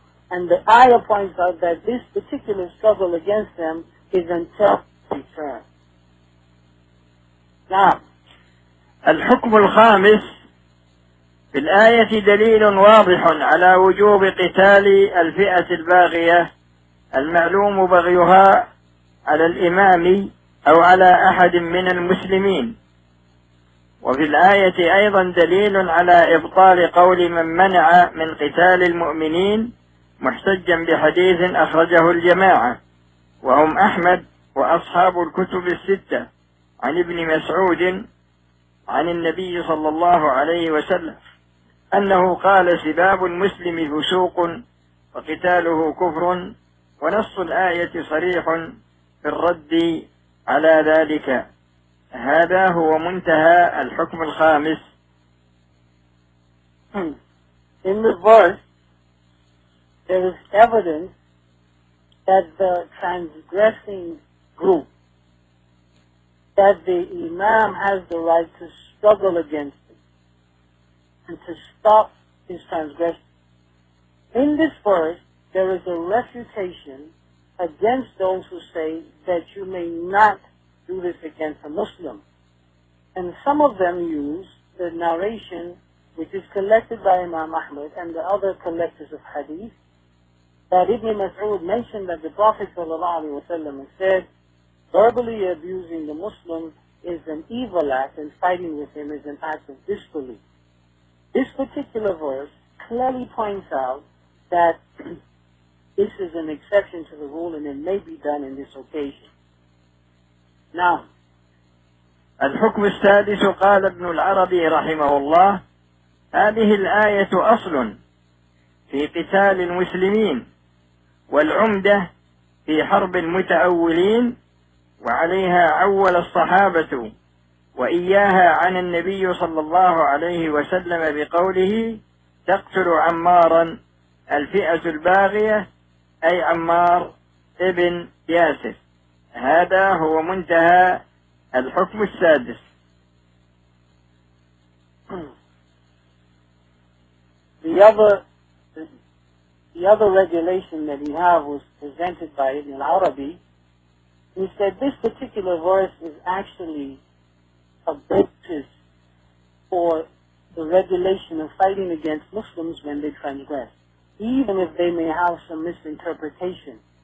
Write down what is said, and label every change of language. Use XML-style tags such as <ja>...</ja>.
<en>And the ayah points out that this particular struggle against them is until return. Now,</en> <ar>الحكم الخامس في الآية دليل واضح على وجوب قتال الفئة الباغية المعلوم بغيها على الإمام أو على أحد من المسلمين وفي الآية أيضا دليل على إبطال قول من منع من قتال المؤمنين محتجا بحديث أخرجه الجماعة وهم أحمد وأصحاب الكتب الستة عن ابن مسعود عن النبي صلى الله عليه وسلم أنه قال سباب المسلم فسوق وقتاله كفر ونص الآية صريح في الرد على ذلك هذا هو منتهى الحكم الخامس.</ar> <en>In the verse, there is evidence that the transgressing group, that the imam has the right to struggle against it and to stop his transgression. In this verse, there is a refutation against those who say that you may not do this against a Muslim. And some of them use the narration which is collected by Imam Ahmad and the other collectors of hadith that Ibn Mas'ud mentioned that the Prophet ﷺ said, verbally abusing the Muslim is an evil act and fighting with him is an act of disbelief. This particular verse clearly points out that this is an exception to the rule and it may be done in this occasion. Now,</en> <ar>الحكم السادس قال ابن العربي رحمه الله هذه الآية أصل في قتال المسلمين والعمدة في حرب المتأولين وعليها عول الصحابة وإياها عن النبي صلى الله عليه وسلم بقوله تقتل عمارا الفئة الباغية أي عمار ابن ياسر. هذا هو منتهى الحكم السادس.</ar> <en>The other regulation that he have was presented by Ibn al-Arabi. He said this particular verse is actually a basis for the regulation of fighting against Muslims when they transgress, even if they may have some misinterpretation.</en>